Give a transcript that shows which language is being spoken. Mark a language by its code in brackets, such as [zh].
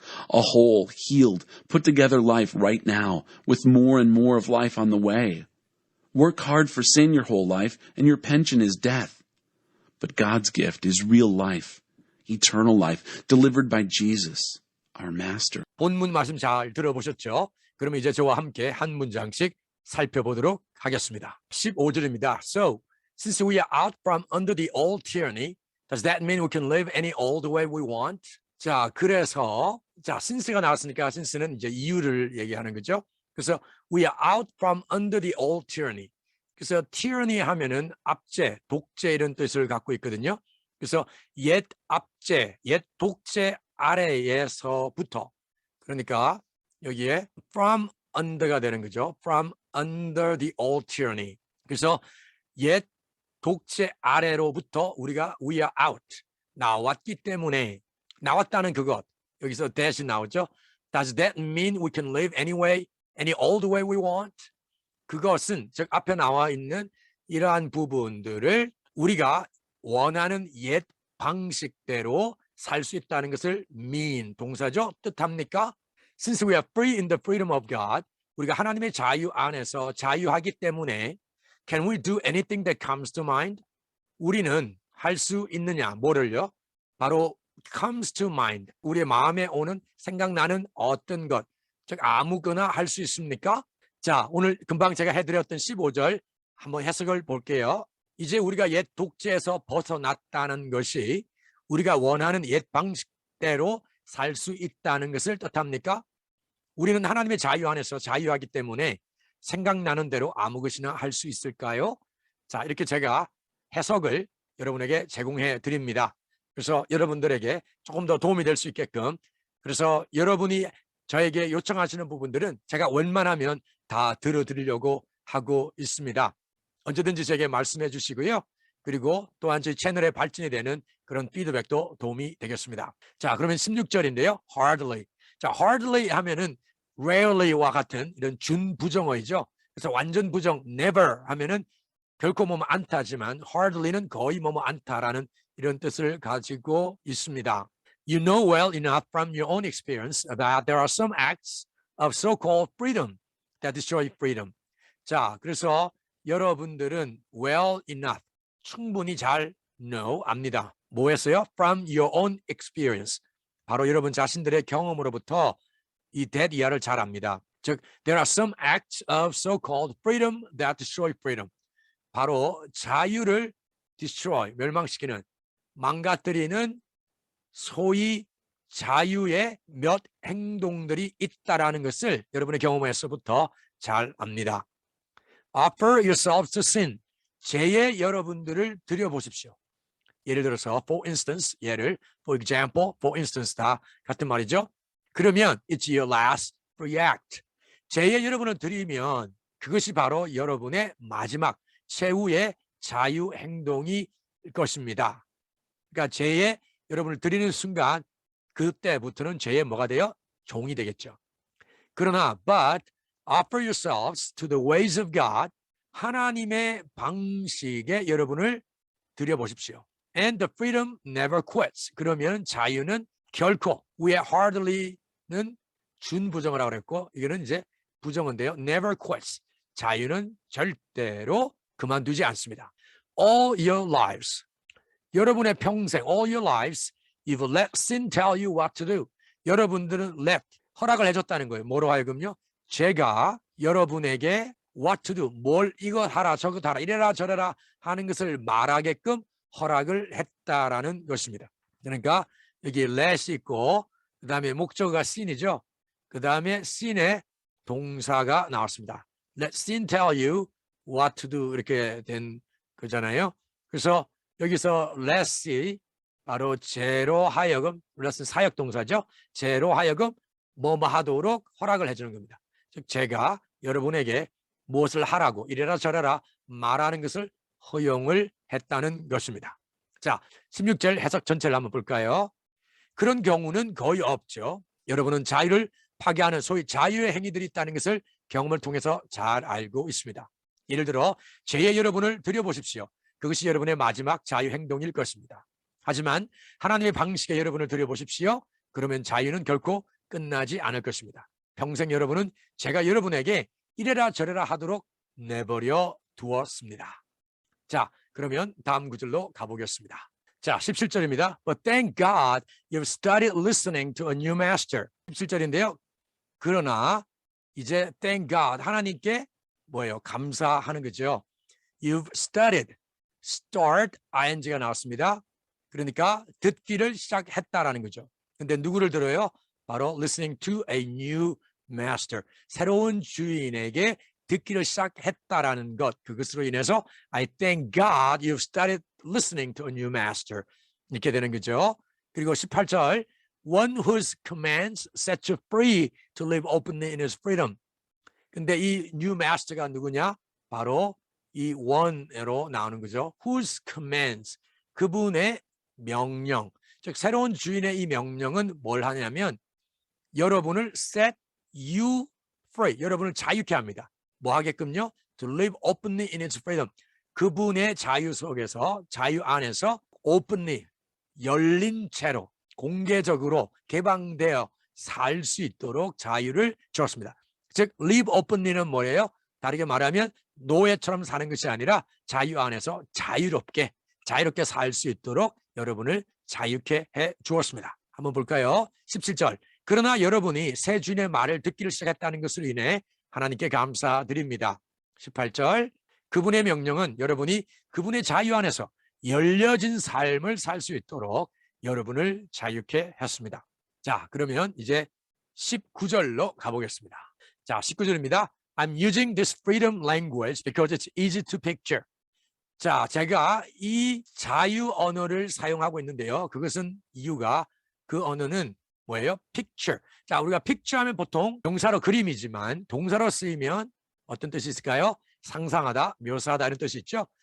[en] A whole, healed, put-together life right now, with more and more of life on the way. Work hard for sin your whole life, and your pension is death. But God's gift is real life, eternal life, delivered by Jesus, our Master. [ko] 본문 말씀 잘 들어보셨죠? 그럼 이제 저와 함께 한 문장씩 살펴보도록 하겠습니다. 15절입니다. [en] So, since we are out from under the old tyranny, does that mean we can live any old way we want? [ko] 자, 그래서 since가 나왔으니까 since는 이제 이유를 얘기하는 거죠. [en] 그래서 we are out from under the old tyranny. [ko] 그래서 tyranny 하면은 압제, 독재 이런 뜻을 갖고 있거든요. 그래서 옛 압제, 옛 독재 아래에서부터 그러니까 여기에 [en] from under [ko] 가 되는 거죠. [en] From under the old tyranny. [ko] 그래서 옛 독재 아래로부터 우리가 [en] we are out [ko] 나왔기 때문에 나왔다는 그것 여기서 that이 나오죠. [en] Does that mean we can live any old way we want? [ko] 그것은 즉 앞에 나와 있는 이러한 부분들을 우리가 원하는 옛 방식대로 살 수 있다는 것을 mean 동사죠. 뜻합니까? [en] Since we are free in the freedom of God, [ko] 우리가 하나님의 자유 안에서 자유하기 때문에 [en] can we do anything that comes to mind? [ko] 우리는 할 수 있느냐? 뭐를요? [en] 바로 comes to mind. [ko] 우리의 마음에 오는 생각나는 어떤 것, 즉 아무거나 할 수 있습니까? 자, 오늘 금방 제가 해드렸던 15절 한번 해석을 볼게요. 이제 우리가 옛 독재에서 벗어났다는 것이 우리가 원하는 옛 방식대로 살 수 있다는 것을 뜻합니까? 우리는 하나님의 자유 안에서 자유하기 때문에 생각나는 대로 아무 것이나 할 수 있을까요? 자, 이렇게 제가 해석을 여러분에게 제공해 드립니다. 그래서 여러분들에게 조금 더 도움이 될 수 있게끔 그래서 여러분이 저에게 요청하시는 부분들은 제가 웬만하면 다 들어드리려고 하고 있습니다. 언제든지 제게 말씀해 주시고요. 그리고 또한 저희 채널의 발전이 되는 그런 피드백도 도움이 되겠습니다. 자, 그러면 16절인데요. hardly. 자, hardly 하면은 rarely와 같은 이런 준부정어이죠. 그래서 완전 부정 never 하면은 결코 뭐뭐 않다지만 hardly는 거의 뭐뭐 않다라는 이런 뜻을 가지고 있습니다. [en] You know well enough from your own experience that there are some acts of so-called freedom that destroy freedom. [ko] 자, 그래서 여러분들은 [en] well enough, [ko] 충분히 잘 know, 압니다. 뭐였어요? [en] From your own experience. [ko] 바로 여러분 자신들의 경험으로부터 이 that 이하를 잘 압니다. [en] 즉, there are some acts of so-called freedom that destroy freedom. [ko] 바로 자유를 destroy, 멸망시키는, 망가뜨리는 소위 자유의 몇 행동들이 있다라는 것을 여러분의 경험에서부터 잘 압니다. [en] Offer yourselves to sin. [ko] 죄에 여러분들을 드려보십시오. 예를 들어서 [en] for instance, [ko] 예를 [en] for example, for instance [ko] 다 같은 말이죠. 그러면 [en] it's your last free act. [ko] 죄에 여러분을 드리면 그것이 바로 여러분의 마지막 최후의 자유 행동일 것입니다. 그러니까 죄에 여러분을 드리는 순간 그때부터는 죄의 뭐가 돼요? 종이 되겠죠. 그러나 [en] but offer yourselves to the ways of God. [ko] 하나님의 방식에 여러분을 드려보십시오. [en] And the freedom never quits. [ko] 그러면 자유는 결코, 위에 hardly는 준부정어라고 그랬고 이거는 이제 부정어인데요. [en] never quits. [ko] 자유는 절대로 그만두지 않습니다. [en] All your lives. [ko] 여러분의 평생, [en] all your lives, you've let sin tell you what to do. [ko] 여러분들은 let, 허락을 해줬다는 거예요. 뭐로 하여금요? 제가 여러분에게 [en] what to do, [ko] 뭘 이것 하라 저것 하라 이래라 저래라 하는 것을 말하게끔 허락을 했다라는 것입니다. 그러니까 여기 let이 있고 그 다음에 목적어가 sin이죠. 그 다음에 sin의 동사가 나왔습니다. [en] Let sin tell you what to do [ko] 이렇게 된 거잖아요. 그래서 여기서 let이 바로 죄로 하여금, let은 사역 동사죠. 죄로 하여금 뭐뭐 하도록 허락을 해주는 겁니다. 즉 제가 여러분에게 무엇을 하라고 이래라 저래라 말하는 것을 허용을 했다는 것입니다. 자, 16절 해석 전체를 한번 볼까요? 그런 경우는 거의 없죠. 여러분은 자유를 파괴하는 소위 자유의 행위들이 있다는 것을 경험을 통해서 잘 알고 있습니다. 예를 들어 죄에 여러분을 드려보십시오. 그것이 여러분의 마지막 자유 행동일 것입니다. 하지만 하나님의 방식에 여러분을 드려보십시오. 그러면 자유는 결코 끝나지 않을 것입니다. 평생 여러분은 제가 여러분에게 이래라 저래라 하도록 내버려 두었습니다. 자, 그러면 다음 구절로 가보겠습니다. 자, 17절입니다. [en] But thank God you've started listening to a new master. [ko] 17절인데요. 그러나 이제 [en] thank God, [ko] 하나님께 뭐예요? 감사하는 거죠. [en] You've started, [ko] start, ing가 나왔습니다. 그러니까 듣기를 시작했다라는 거죠. 근데 누구를 들어요? [en] 바로 listening to a new master, [ko] 새로운 주인에게 듣기를 시작했다라는 것, 그것으로 인해서 [en] I thank God you've started listening to a new master [ko] 이렇게 되는 거죠. 그리고 18절 [en] one whose commands set you free to live openly in his freedom. [ko] 근데 이 [en] new master [ko] 가 누구냐? 바로 이 one로 나오는 거죠. whose commands, 그분의 명령, 즉 새로운 주인의 이 명령은 뭘 하냐면 여러분을 [en] set you free, [ko] 여러분을 자유케 합니다. 뭐 하게끔요? [en] To live openly in its freedom. [ko] 그분의 자유 속에서, 자유 안에서 openly, 열린 채로, 공개적으로 개방되어 살 수 있도록 자유를 주었습니다. 즉, [en] live openly [ko] 는 뭐예요? 다르게 말하면 노예처럼 사는 것이 아니라 자유 안에서 자유롭게 살 수 있도록 여러분을 자유케 해 주었습니다. 한번 볼까요? 17절. 그러나 여러분이 새 주인의 말을 듣기를 시작했다는 것으로 인해 하나님께 감사드립니다. 18절. 그분의 명령은 여러분이 그분의 자유 안에서 열려진 삶을 살 수 있도록 여러분을 자유케 했습니다. 자, 그러면 이제 19절로 가보겠습니다. 자, 19절입니다. I'm using this freedom language because it's easy to picture. 자, 제가 이 자유 언어를 사용하고 있는데요. 그것은 이유가 그 언어는 뭐예요? [en] picture. [ko] 자, 우리가 picture 하면 보통 명사로 그림이지만 동사로 쓰이면 어떤 뜻이 있을까요? 상상하다, 묘사하다 이런 뜻이 있죠.